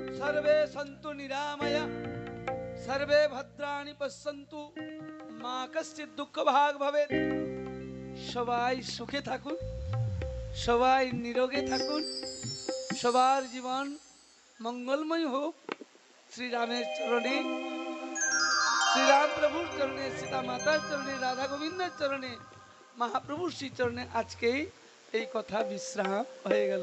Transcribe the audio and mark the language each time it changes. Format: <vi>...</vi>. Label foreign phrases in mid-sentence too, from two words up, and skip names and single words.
<sa>सर्वे सन्तु निरामय सर्वे भद्राणि पश्यन्तु मा कश्चित् दुःख भाग भवेत्।</sa> <bn>সবাই সুখে থাকুন, সবাই নিরোগে থাকুন, সবার জীবন মঙ্গলময় হোক। শ্রীরামের চরণে, শ্রীরাম প্রভুর চরণে, সীতা মাতার চরণে, রাধা গোবিন্দের চরণে, মহাপ্রভুর শ্রী চরণে আজকেই এই কথা বিশ্রাম হয়ে গেল।</bn>